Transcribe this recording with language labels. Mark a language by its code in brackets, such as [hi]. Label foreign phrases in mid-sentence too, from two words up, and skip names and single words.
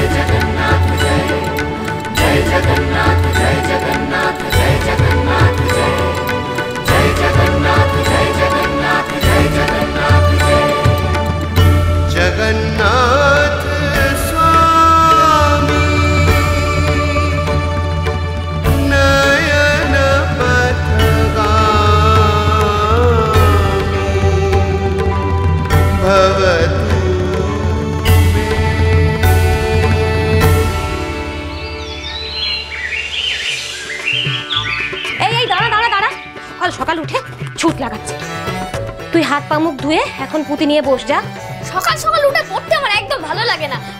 [sa] जगन्नाथ जय जय जगन्नाथ जय जगन्नाथ जय जगन्नाथ जय जय जगन्नाथ जय जगन्नाथ जय जगन्नाथ जय जगन्नाथ स्वामी नयन पथगामी भवतु [bn] সকাল উঠে ছুট লাগাচ্ছে। তুই হাত পা মুখ ধুয়ে এখন পুঁতি নিয়ে বস যা। সকাল সকাল উঠে পড়তে আমার একদম ভালো লাগে না।